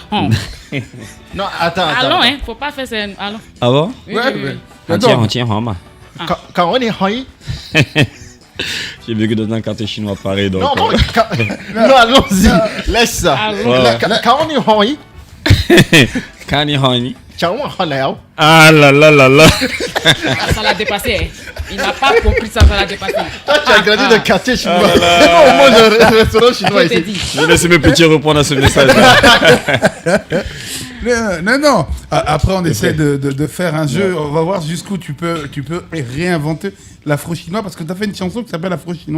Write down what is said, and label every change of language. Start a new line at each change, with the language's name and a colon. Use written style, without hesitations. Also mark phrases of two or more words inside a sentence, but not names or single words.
French: Non, attends. allons, hein. Faut pas faire ça. Allons. Ah bon? Oui. Attends. Quand on est hoi. J'ai vécu dans un quartier chinois pareil. Donc, Non, allons-y. Laisse ça. Allons. Quand on est hoi, Kani Hani. Ah là là là là. Ça l'a dépassé. Hein. Il n'a pas compris ça l'a dépassé. Toi, tu as grandi dans le quartier chinois. Non, moi, j'ai un restaurant chinois Je t'ai ici. dit. Je vais laisser mes petits répondre à ce message. Non. Après, on essaie de faire un jeu. On va voir jusqu'où tu peux réinventer l'afro-chinois parce que tu as fait une chanson qui s'appelle afro-chinois.